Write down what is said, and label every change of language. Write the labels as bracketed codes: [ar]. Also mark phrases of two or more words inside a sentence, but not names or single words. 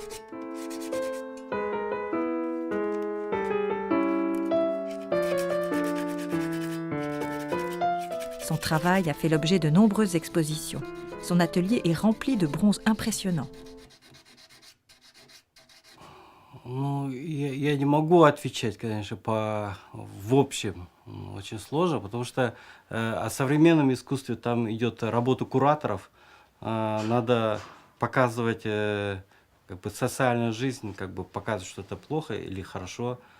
[fr] Son travail a fait l'objet de nombreuses expositions. Son atelier est rempli de bronzes impressionnants. [ru] Я не могу отвечать, конечно, в общем. Очень сложно, потому что о современном искусстве там идет работа кураторов. Надо показывать социальную жизнь, показывать, что это плохо или хорошо.